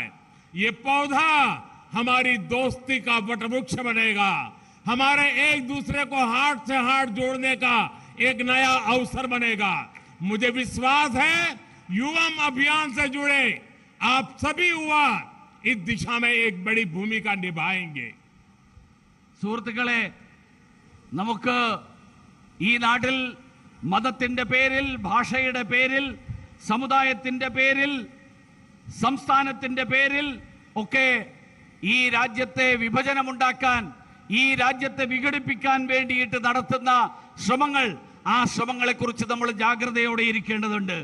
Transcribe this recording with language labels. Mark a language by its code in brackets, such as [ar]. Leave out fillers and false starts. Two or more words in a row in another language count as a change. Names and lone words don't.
[hi] ये पौधा हमारी दोस्ती का वटवृक्ष बनेगा, हमारे एक दूसरे को हाथ से हाथ जोड़ने का एक नया अवसर बनेगा. मुझे विश्वास है युवा अभियान से जुड़े आप सभी युवा इस दिशा में एक बड़ी भूमिका निभाएंगे. [ml] സുഹൃത്തുക്കളെ, നമുക്ക് ഈ നാട്ടിൽ മതത്തിൻ്റെ പേരിൽ, ഭാഷയുടെ പേരിൽ, സമുദായത്തിൻ്റെ പേരിൽ, സംസ്ഥാനത്തിൻ്റെ പേരിൽ ഒക്കെ ഈ രാജ്യത്തെ വിഭജനമുണ്ടാക്കാൻ, ഈ രാജ്യത്തെ വിഘടിപ്പിക്കാൻ വേണ്ടിയിട്ട് നടത്തുന്ന ശ്രമങ്ങൾ, ആ ശ്രമങ്ങളെക്കുറിച്ച് നമ്മൾ ജാഗ്രതയോടെ ഇരിക്കേണ്ടതുണ്ട്.